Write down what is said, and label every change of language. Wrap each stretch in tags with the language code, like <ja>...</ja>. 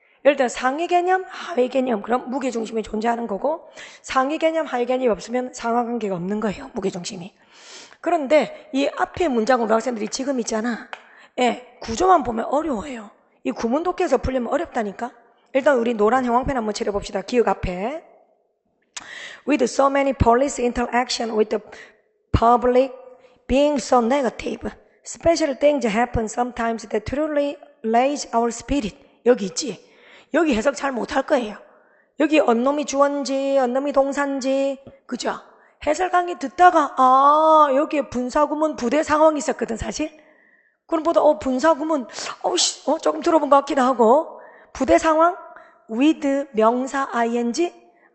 <ko>예를 들어 상위 개념, 하위 개념, 그럼 무게중심이 존재하는 거고, 상위 개념, 하위 개념이 없으면 상하관계가 없는 거예요, 무게중심이. 그런데 이 앞에 문장으로 학생들이 지금 있잖아. 예, 구조만 보면 어려워요. 이 구문독해에서 풀려면 어렵다니까. 일단 우리 노란 형광펜 한번 칠해봅시다. 기억 앞에.</ko> <en>With so many police interaction with the public being so negative, special things happen sometimes that truly raise our spirit.</en> <ko>여기 있지. 여기 해석 잘 못할 거예요. 여기 언놈이 주어인지 언놈이 동사인지, 그죠? 해설 강의 듣다가 여기에 분사구문 부대 상황이 있었거든 사실. 그럼 보다 분사구문 조금 들어본 것 같기도 하고, 부대 상황 with 명사 ing.</ko>